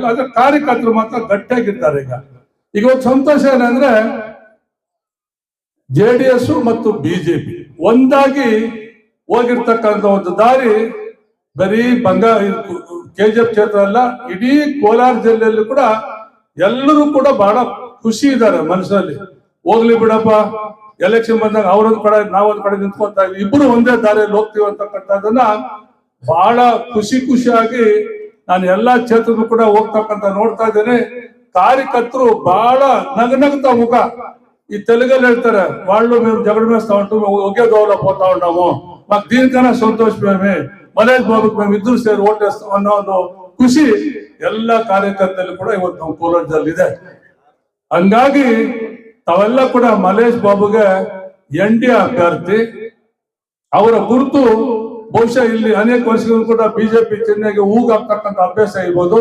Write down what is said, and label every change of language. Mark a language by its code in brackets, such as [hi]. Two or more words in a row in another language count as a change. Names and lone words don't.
[kn] ಆದ್ರೆ ಕಾರ್ಯಕರ್ತರು ಮಾತ್ರ ಗಟ್ಟಿಯಾಗಿದ್ದಾರೆ. ಈಗ ಒಂದು ಸಂತೋಷ ಏನಂದ್ರೆ JDS ಮತ್ತು ಬಿಜೆಪಿ ಒಂದಾಗಿ ಹೋಗಿರ್ತಕ್ಕಂಥ ಒಂದು ದಾರಿ ಬರೀ KGF ಕ್ಷೇತ್ರ ಅಲ್ಲ, ಇಡೀ ಕೋಲಾರ ಜಿಲ್ಲೆಯಲ್ಲಿ ಕೂಡ ಎಲ್ಲರೂ ಕೂಡ ಬಹಳ ಖುಷಿ ಇದ್ದಾರೆ ಮನಸ್ಸಲ್ಲಿ. ಹೋಗ್ಲಿ ಬಿಡಪ್ಪ, ಎಲೆಕ್ಷನ್ ಬಂದಾಗ ಅವರೊಂದ್ ಕಡೆ ನಾವೊಂದ್ ಕಡೆ ನಿಂತ್ಕೊಂತ ಇಬ್ರು ಒಂದೇ ದಾರಿಯಲ್ಲಿ ಹೋಗ್ತೀವಿ ಅಂತಕ್ಕಂಥದ್ದನ್ನ ಬಹಳ ಖುಷಿಯಾಗಿ ನಾನು ಎಲ್ಲಾ ಕ್ಷೇತ್ರಕ್ಕೂ ಕೂಡ ಹೋಗ್ತಕ್ಕಂಥ ನೋಡ್ತಾ ಇದ್ದೇನೆ. [te] కార్యకర్తలు బాగా నగనగతా ముఖ ఈ తెలుగులో ಹೇಳ್ತಾರೆ వాళ్ళు మేము జగడ వేస్తా ఉంటాం ఒకే దోవలో పోతా ఉంటాము మాకు దీనికన్నా సంతోషమే మలేష్ బాబుకి మేము ఇద్దరు సేరి ఓటేస్తాం అన్న [kn] ಖುಷಿ ಎಲ್ಲ ಕಾರ್ಯಕರ್ತರಲ್ಲಿ ಕೂಡ ಇವತ್ತು ನಮ್ಮ ಕೋಲಾರದಲ್ಲಿದೆ. ಹಂಗಾಗಿ ತಾವೆಲ್ಲ ಕೂಡ ಮಲೇಶ್ ಬಾಬುಗೆ NDA ಅಭ್ಯರ್ಥಿ. ಅವರ ಗುರುತು ಬಹುಶಃ ಇಲ್ಲಿ ಅನೇಕ ವರ್ಷಗಳು ಕೂಡ ಬಿಜೆಪಿ ಚಿಹ್ನೆಗೆ ಹೂಗಾಗ್ತಕ್ಕಂಥ ಅಭ್ಯಾಸ ಇರ್ಬೋದು.